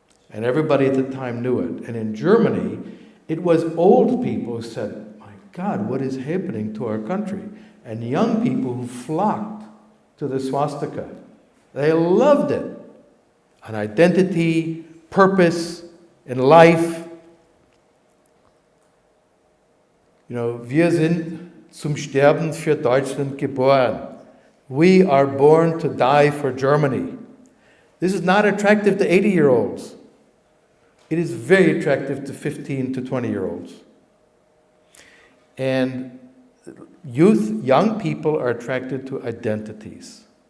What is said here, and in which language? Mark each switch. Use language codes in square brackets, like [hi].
[en] And everybody at the time knew it. And in Germany, it was old people who said, my God, what is happening to our country? And young people who flocked to the swastika. They loved it. An identity, purpose in life. You know, [de] wir sind zum Sterben für Deutschland geboren. [en] We are born to die for Germany. This is not attractive to 80-year-olds. It is very attractive to 15 to 20-year-olds. And young people are attracted to identities.